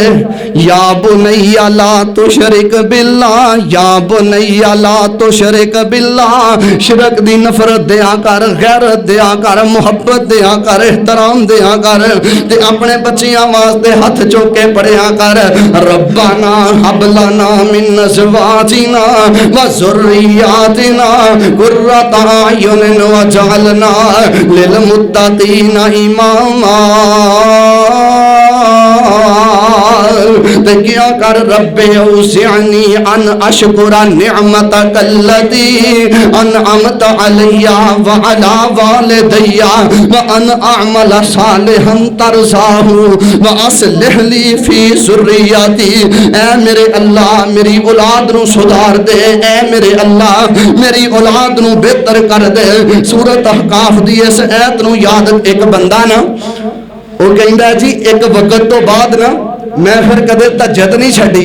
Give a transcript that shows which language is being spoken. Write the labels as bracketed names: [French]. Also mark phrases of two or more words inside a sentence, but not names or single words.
[Arabic] يا بني لا تشرك بالله، يا بني لا تشرك بالله. [Punjabi] شرک دی نفرت دیا کر، غیرت دیا کر، محبت دیا کر، احترام دیا کر، تے اپنے بچیاں واسطے ہتھ چک کے پڑھیا کر, [Arabic] ربنا هب لنا من أزواجنا وذرياتنا قرة أعين واجعلنا للمتقين إماما. [Punjabi] کیا کر [Arabic] رب أوزعني أن أشكر نعمتك التي أنعمت علي وعلى والدي وأن أعمل صالحا ترضاه وأصلح لي في ذريتي. [Punjabi] اے میرے اللہ میری اولاد نوں سدھار دے، اے میرے اللہ میری اولاد نوں بہتر کر دے. سورۃ احقاف دی اس آیت نوں یاد اک بندہ نا وہ کہتا جی اک وقت تو بعد نا میں فیر کدے تہجد نہیں چھڈی.